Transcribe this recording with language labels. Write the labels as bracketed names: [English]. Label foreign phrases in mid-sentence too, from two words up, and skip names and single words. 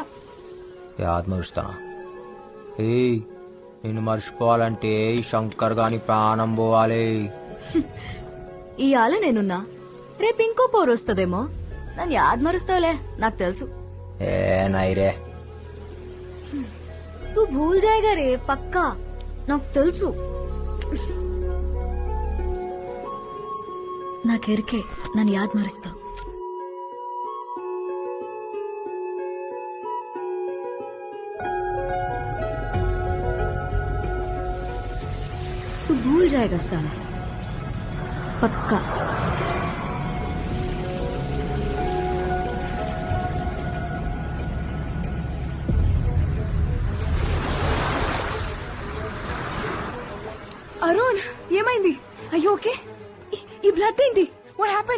[Telugu] ఆత్మరుస్తా. ఏయ్, నిన్ను మర్చిపోవాలంటే ఈ శంకర్ గాని ప్రాణం పోవాలి. ఇవాళ నేనున్నా, రేపు ఇంకో పోరు వస్తుందేమో. నన్ను యాద్ మరుస్తావులే, నాకు తెలుసు. ఏ నైరే, [Hindi] तू भूल जाएगा रे, [Telugu] పక్కా నాకు తెలుసు. నాకెరికే నన్ను యాద్ మరుస్తావు. [Hindi] तू भूल जाएगा साला, पक्का. [Telugu] అరుణ్, ఏమైంది? అయ్యో ఓకే. ఈ బ్లడ్ ఏంటి? [English] What happened?